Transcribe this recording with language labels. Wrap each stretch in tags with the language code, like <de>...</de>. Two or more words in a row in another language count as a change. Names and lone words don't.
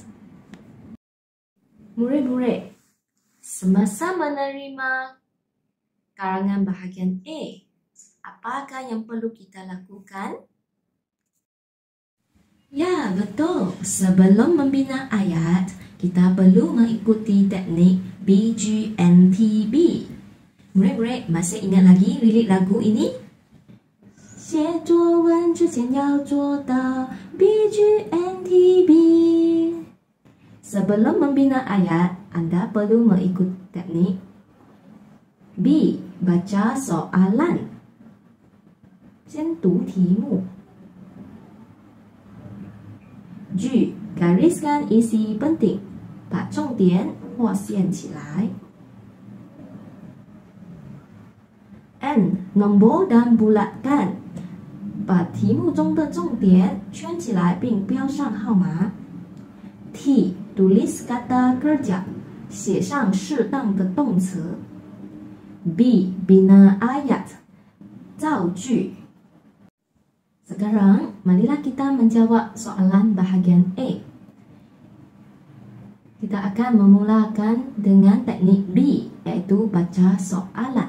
<ms>Murid-murid, semasa menerima karangan bahagian A, apakah yang perlu kita lakukan? Ya, betul. Sebelum membina ayat, kita perlu mengikuti teknik BGNTB. Murid-murid, masih ingat lagi lirik lagu ini?</ms> <zh>写作文之前要做到 BGNTB.</zh> <ms>Sebelum membina ayat, Anda perlu mengikut teknik B. Baca soalan.</ms> <zh>先读题目。G.</zh> <ms>Gariskan isi penting.</ms> <zh>把重点划线起来。N.</zh> <ms>Nombor dan bulatkan.</ms> <zh>把题目中的重点圈起来并标上号码。T.</zh> <ms>Tulis kata kerja.</ms> <zh>写上适当的动词。B.</zh> <ms>Bina ayat. 造句。Sekarang, marilah kita menjawab soalan bahagian A. Kita akan memulakan dengan teknik B, iaitu baca soalan.</ms>